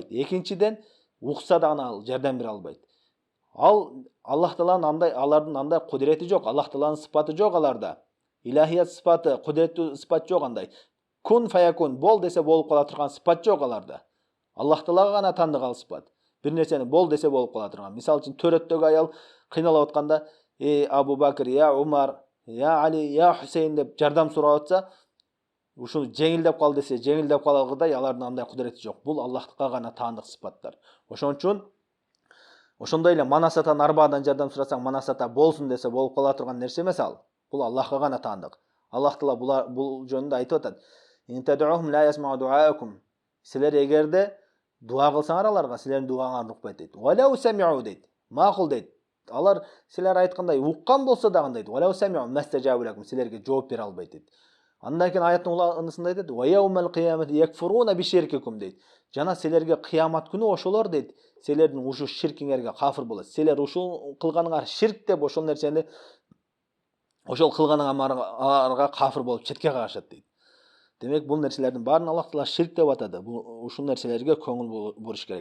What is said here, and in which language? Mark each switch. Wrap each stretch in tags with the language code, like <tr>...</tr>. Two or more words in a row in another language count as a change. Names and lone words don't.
<ky>Экинчиден укса дагы ал жардам бере албайт. Ал Аллах Тааланын алардын андай кудурети жок, Аллах Тааланын сыпаты жок аларда. Илахият сыпаты, кудуреттүү сыпат жок андай.</ky> <ar>كن فيكون,</ar> <ky>бол десе болуп кала турган сыпат жок аларда. Аллах Таалага гана тандык ал сыпат. Бир нерсени бол десе болуп кала турган. Мисалы үчүн төрөттөгү аял кыйналып атканда, Абу Бакр, я Умар, я Али, я Хусейн деп жардам сурап атса, ушул жеңилдеп кал десе, жеңилдеп калгыдай алардын андай кудурети жок. Бул Аллахка гана таандык сыпаттар. Ошон үчүн ошондой эле мана сатан арбадан жардам сурасаң, мана сата болсун десе болуп кала турган нерсе эмес ал. Бул Аллахка гана таандык. Аллах Таала бул жөнүндө айтып атат.</ky> <ar>إن تدعوهم لا يسمعوا دعاءكم.</ar> <ky>Силер эгерде дуа кылсаңар, аларга силердин дуаңарды укпайт дейт.</ky> <ar>ولو سمعوا</ar> <ky>дейт. Макул дейт. Алар силер айткандай уккан болсо дагы дейт.</ky> <ar>ولو سمعوا ما استجابوا لكم.</ar> <ky>Силерге жооп бере албайт дейт. Андан кийин аяттын уланысында айтат:</ky> <ar>"ويوم القيامة يكفرون بشرككم" дейт.</ar> <ky>Жана силерге кыямат күнү ошолор дейт, силердин ушу ширкиңерге кафир болот. Силер ушул кылганыңар ширк деп ошол нерсени, ошол кылганыңарга кафир болуп четке кагышат дейт. Демек бул нерселердин баарын Аллах Таала ширк деп атады. Ушул нерселерге көңүл буруш керек.</ky>